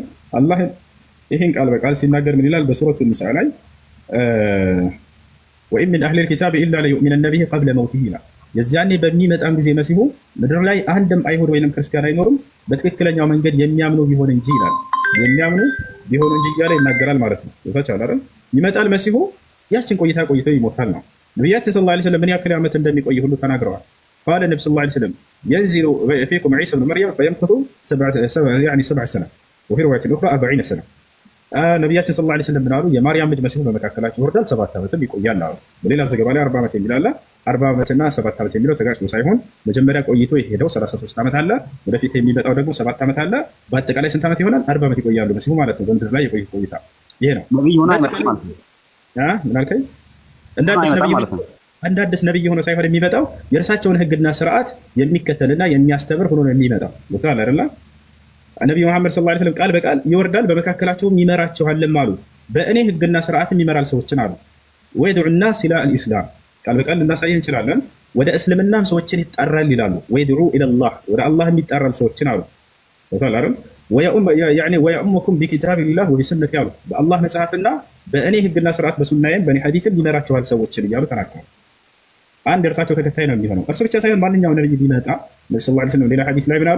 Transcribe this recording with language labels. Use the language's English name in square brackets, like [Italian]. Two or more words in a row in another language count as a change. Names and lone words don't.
[Amharic] አላህ ይሄን ቃል በቃል ሲናገር ምን ይላል? በሱረቱ ኒሳ ላይ [Arabic] وإن من أهل الكتاب إلا ليؤمنن به قبل موته [Amharic] ይላል። የዚያኔ በሚመጣም ጊዜ መሲሁ ምድር ላይ አንድም አይሁድ ወይንም ክርስቲያን አይኖርም በትክክለኛው መንገድ የሚያምኑ ቢሆን እንጂ ይላል። የሚያምኑ ቢሆን እንጂ እያለ ይናገራል ማለት ነው። ወጣቸዋል አይደል? ይመጣል መሲሁ፣ ያችን ቆይተው ይሞታል ነው። ነቢያችን [Arabic] صلى الله عليه وسلم [Amharic] ምን ያክል ዓመት እንደሚቆይ ሁሉ ተናግረዋል። [Arabic] قال النبي صلى الله عليه وسلم ينزل فيكم عيسى بن مريم فيمكث 7 سنة وفي رواية أخرى 40 سنة። [Amharic] ነቢያችን [Arabic] صلى الله عليه وسلم [Amharic] ምን አሉ? የማርያም ልጅ መሲሁ በመካከላቸው ይወርዳል 7 ዓመትም ይቆያል አሉ። በሌላ ዘገባ ላይ 40 ዓመት የሚል አለ። 40 ዓመትና 7 ዓመት የሚለው ተጋጭቶ ሳይሆን መጀመሪያ ቆይቶ የሄደው 33 ዓመት አለ። ወደፊት የሚመጣው ደግሞ 7 ዓመት አለ። በአጠቃላይ ስንት ዓመት ይሆናል? 40 ዓመት ይቆያሉ መሲሁ ማለት ነው። በምድር ላይ የቆየ ቆይታ ይሄ ነው። ምን አልከኝ? እንደ አዲስ ነብይ ሆኖ ሳይሆን የሚመጣው የእርሳቸውን ህግና ስርዓት የሚከተልና የሚያስተምር ሆኖ ነው የሚመጣው። ወጣል አይደል? ነብዩ መሐመድ [Arabic] صلى الله عليه وسلم [Amharic] ቃል በቃል ይወርዳል፣ በመካከላቸውም ይመራቸዋልም አሉ። በእኔ ህግና ስርዓትም ይመራል ሰዎችን አሉ። ወይድዑ [Arabic] الناس الى الاسلام [Amharic] ቃል በቃል ልናሳይ እንችላለን። ወደ እስልምናም ሰዎችን ይጣራል ይላሉ። ወይድዑ [Arabic] الى الله [Amharic] ወደ አላህም ይጣራል ሰዎችን አሉ። ወጣል አይደል? [Arabic] ويؤمكم بكتاب الله وبسنتي [Amharic] አሉ። በአላህ መጽሐፍና በእኔ ህግና ስርዓት በሱናዬም በእኔ ሐዲስም ይመራቸዋል ሰዎችን እያሉ ተናገሩ። አንድ እርሳቸው ተከታይ ነው የሚሆነው። እርሱ ብቻ ሳይሆን ማንኛውም ነብይ ቢመጣ ነብዩ [Arabic] صلى الله عليه وسلم [Amharic] ሌላ ሐዲስ ላይ ምን አሉ?